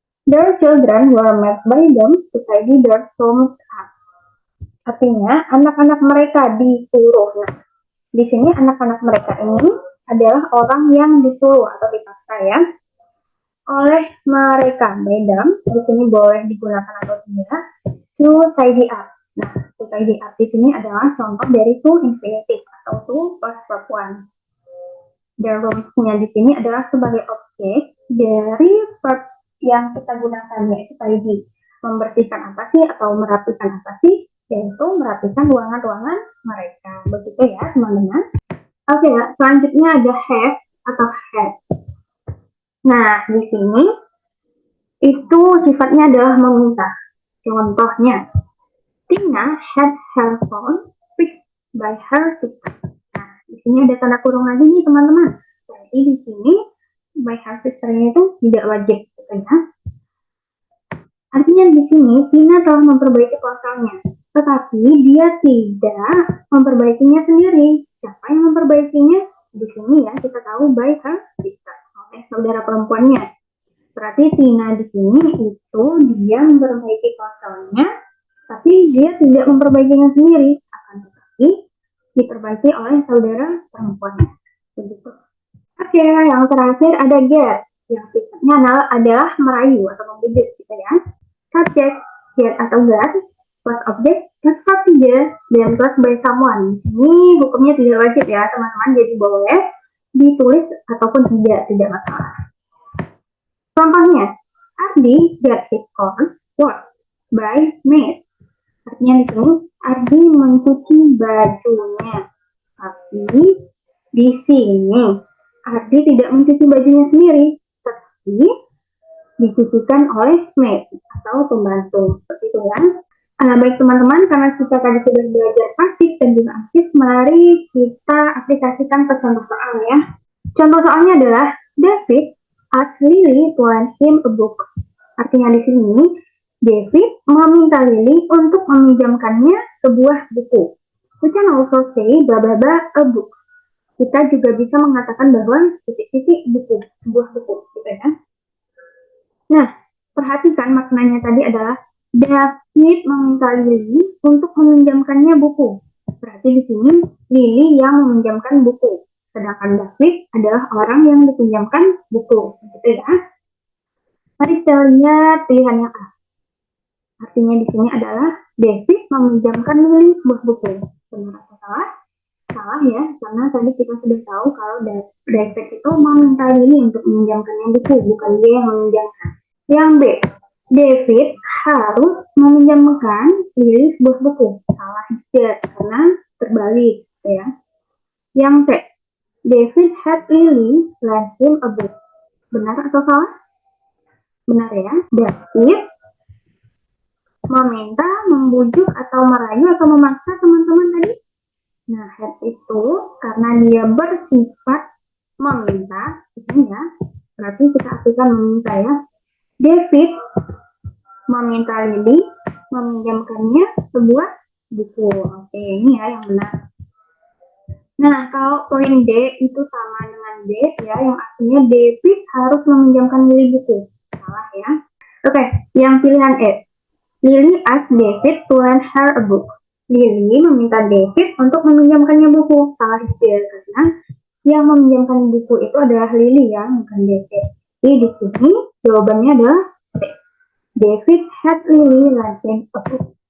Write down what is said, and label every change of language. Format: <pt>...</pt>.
<en>Their children were made by them to tidy their rooms up.</en> <id>Artinya, anak-anak mereka disuruh. Nah, di sini anak-anak mereka ini adalah orang yang disuruh atau dipaksa ya. Oleh mereka,</id> <en>by them,</en> <id>di sini boleh digunakan atau tidak,</id> <en>to tidy up.</en> <id>Nah,</id> <en>to tidy up</en> <id>di sini adalah contoh dari to infinitive atau to plus verb 1.</id> <en>Their rooms-</en> <id>nya di sini adalah sebagai objek dari verb yang kita gunakan, yaitu tidy. Membersihkan apa sih atau merapikan apa sih? Yaitu merapikan ruangan-ruangan mereka. Begitu ya, teman-teman. Oke, selanjutnya ada have atau had. Nah, di sini itu sifatnya adalah meminta.</id> <en>Contohnya, Tina had her phone fixed by her sister.</en> <id>Nah, di sini ada tanda kurung lagi nih teman-teman. Jadi di sini</id> <en>by her sister-</en> <id>nya itu tidak wajib, gitu ya. Artinya di sini Tina telah memperbaiki ponselnya, tetapi dia tidak memperbaikinya sendiri. Siapa yang memperbaikinya? Di sini ya kita tahu</id> <en>by her sister,</en> <id>oleh saudara perempuannya. Berarti Tina di sini itu dia memperbaiki ponselnya, tapi dia tidak memperbaikinya sendiri, akan tetapi diperbaiki oleh saudara perempuannya. Begitu. Oke, yang terakhir ada get, yang sifatnya adalah merayu atau membujuk, gitu ya.</id> <en>Subject, get atau get, plus object, plus verb 3, dan plus by someone.</en> <id>Ini hukumnya tidak wajib ya teman-teman, jadi boleh ditulis ataupun tidak masalah.</id> <en>Contohnya, Ardi get his clothes washed by maid.</en> <id>Artinya di sini Ardi mencuci bajunya, tapi di sini Ardi tidak mencuci bajunya sendiri, tetapi dicucikan oleh maid atau pembantu, seperti itu ya. Baik teman-teman, karena kita tadi sudah belajar pasif dan juga aktif, mari kita aplikasikan ke contoh soal ya. Contoh soalnya adalah</id> <en>David asked Lily to lend him a book.</en> <id>Artinya di sini David meminta Lily untuk meminjamkannya sebuah buku.</id> <en>We can also say blah blah blah a book.</en> <id>Kita juga bisa mengatakan bahwa titik-titik buku, sebuah buku, gitu ya. Nah, perhatikan maknanya tadi adalah David meminta Lily untuk meminjamkannya buku. Berarti di sini Lily yang meminjamkan buku, sedangkan David adalah orang yang dipinjamkan buku, gitu ya. Mari kita lihat pilihan yang A. Artinya di sini adalah David meminjamkan Lily sebuah buku. Benar atau salah? Salah ya, karena tadi kita sudah tahu kalau David itu meminta Lily untuk meminjamkannya buku, bukan dia yang meminjamkan. Yang B, David harus meminjamkan Lily sebuah buku. Salah juga, karena terbalik ya.</id> <en>Yang C, David had Lily lend him a book.</en> <id>Benar atau salah? Benar ya, David meminta, membujuk, atau merayu, atau memaksa teman-teman tadi. Nah, had itu karena dia bersifat meminta, ya, berarti kita artikan meminta ya. David meminta Lily meminjamkannya sebuah buku. Oke, ini ya yang benar. Nah, kalau poin D itu sama dengan D ya, yang artinya David harus meminjamkan Lily buku. Salah ya. Oke, yang pilihan E.</id> <en>Lily asked David to lend her a book.</en> <id>Lily meminta David untuk meminjamkannya buku. Salah juga karena yang meminjamkan buku itu adalah Lily ya, bukan David. Jadi di sini jawabannya adalah C.</id> <en>David had Lily lend him a book.</en>